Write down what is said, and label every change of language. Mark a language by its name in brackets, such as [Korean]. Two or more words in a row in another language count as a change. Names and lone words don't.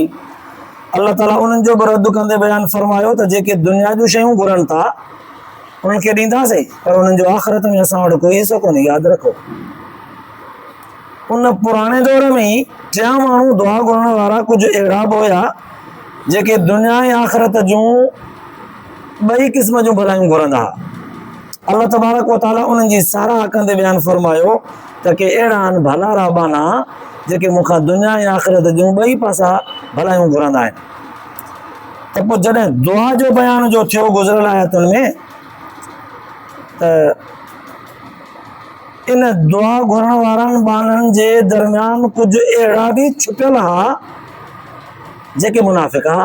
[Sindhi] अल्लाह ताला उन्हनि जो बि रद्द कंदे बयानु फरमायो त जेके दुनिया जूं शयूं घुरनि था उन्हनि खे ॾींदासीं पर उन्हनि जो आख़िरत में असां वटि कोई हिसो कोन्हे, यादि रखो। उन पुराणे दौर में ई टियां माण्हू दुआ घुरण वारा कुझु अहिड़ा बि हुया जेके दुनिया ऐं आख़िरत जूं ॿई क़िस्म जूं भलायूं घुरंदा हुआ। [Arabic] الله تبارك وتعالى [Sindhi] उन्हनि जी साराह कंदे बयानु फरमायो त के अहिड़ा आहिनि भला राबाना जेके मूंखां दुनिया ऐं आख़िरत जूं ॿई पासा भलायूं घुरंदा आहिनि। त पोइ जॾहिं दुआ जो बयानु जो थियो गुज़िरियल आयतुनि में त इन दुआ घुरण वारनि बाननि जे दरमियान कुझु अहिड़ा बि छुपियल हुआ जेके मुनाफ़िक़ हुआ।